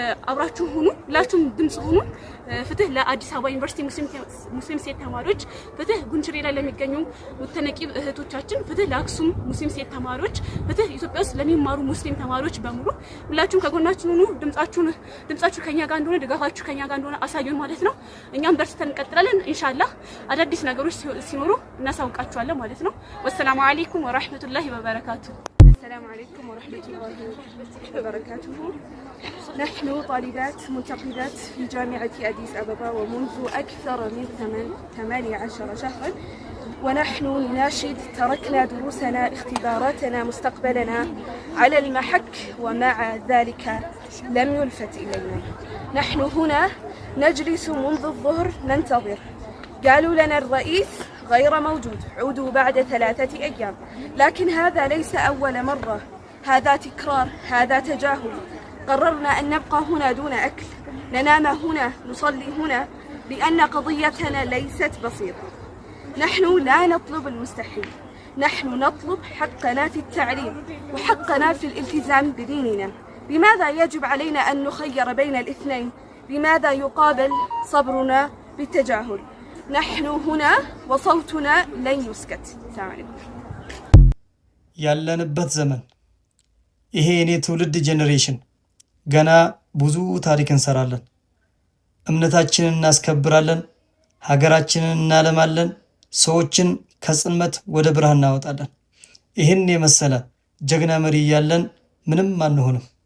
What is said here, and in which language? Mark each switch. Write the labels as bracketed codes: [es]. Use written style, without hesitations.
[am] አብራችሁ ሁኑ። ሁላችሁም ድምጽ ሁኑ። ፍትህ ለአዲስ አበባ ዩኒቨርሲቲ ሙስሊም ሴት ተማሪዎች፣ ፍትህ ጉንችሬ ላይ ለሚገኙ ሙተነቂብ እህቶቻችን፣ ፍትህ ለአክሱም ሙስሊም ሴት ተማሪዎች፣ ፍትህ ኢትዮጵያ ውስጥ ለሚማሩ ሙስሊም ተማሪዎች በሙሉ ሁላችሁም ከጎናችን ሁኑ። ድምጻችሁ ከኛ ጋር እንደሆነ ድጋፋችሁ ከኛ ጋር እንደሆነ አሳዩን ማለት ነው። እኛም በርስተን እንቀጥላለን። ኢንሻአላህ አዳዲስ ነገሮች ሲኖሩ እናሳውቃችኋለን ማለት ነው። [ar] ወሰላሙ አለይኩም ወራህመቱላሂ ወበረካቱ። السلام عليكم ورحمة الله وبركاته. نحن طالبات منتقبات في جامعة أديس أبابا ومنذ أكثر من 18 شهرا، ونحن نناشد تركنا دروسنا اختباراتنا مستقبلنا على المحك ومع ذلك لم يلفت إلينا. نحن هنا نجلس منذ الظهر ننتظر. قالوا لنا الرئيس غير موجود، عودوا بعد 3 أيام، لكن هذا ليس أول مرة، هذا تكرار، هذا تجاهل. قررنا أن نبقى هنا دون أكل، ننام هنا، نصلي هنا، لأن قضيتنا ليست بسيطة. نحن لا نطلب المستحيل، نحن نطلب حقنا في التعليم وحقنا في الالتزام بديننا. لماذا يجب علينا أن نخير بين الاثنين؟ لماذا يقابل صبرنا بالتجاهل؟ نحن هنا وصوتنا لن يسكت. السلام عليكم. [am] ያለንበት ዘመን ይሄ የኔ ትውልድ ጄኔሬሽን ገና ብዙ ታሪክ እንሰራለን። እምነታችንን እናስከብራለን፣ ሀገራችንን እናለማለን፣ ሰዎችን ከጽልመት ወደ ብርሃን እናወጣለን። ይህን የመሰለ ጀግና መሪ ያለን ምንም አንሆንም።